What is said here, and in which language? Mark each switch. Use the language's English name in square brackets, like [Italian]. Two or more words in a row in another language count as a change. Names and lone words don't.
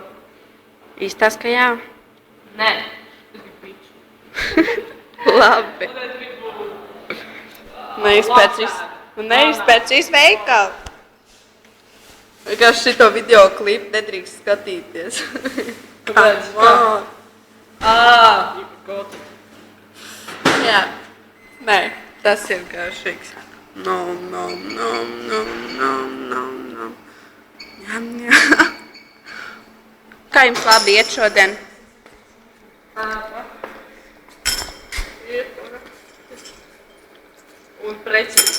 [Latvian] Īstās, ka jā. Nē. Es gribu pīču. Labi. Un es gribu... Nevis pēc šīs veikala. Vienkārši šito video klipu nedrīkst skatīties. Kāpēc? [English] Wow. You forgot it. [Latvian] Jā. Nē, tas ir garšīgs. Nom, nom, nom, nom, nom, nom, nom. Jam, jam. Kā jums labi iet šodien? Un precīzi.